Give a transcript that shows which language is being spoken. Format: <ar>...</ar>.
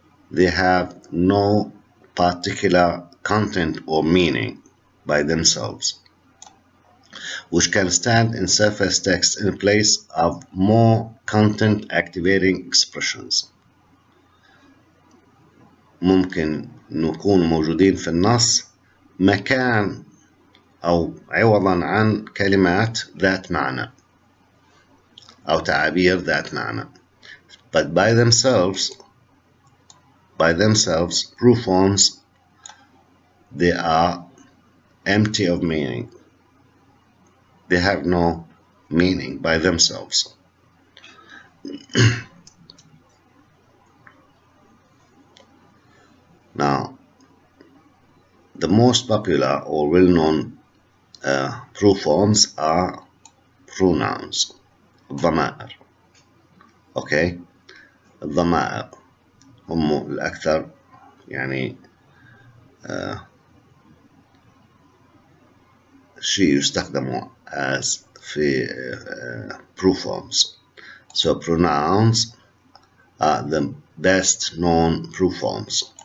<en>They have no particular content or meaning by themselves, which can stand in surface text in place of more content activating expressions.</en> <ar>ممكن نكون موجودين في النص مكان أو عوضا عن كلمات ذات معنى أو تعابير ذات معنى.</ar> <en>But by themselves, proof forms, they are empty of meaning. They have no meaning by themselves. Now, the most popular or well-known proof forms are pronouns, الضمائر.</en> <ar>Okay, الضمائر هم الأكثر شيء يستخدموا as في proof forms.</ar> <en>So pronouns are the best known proof forms.</en>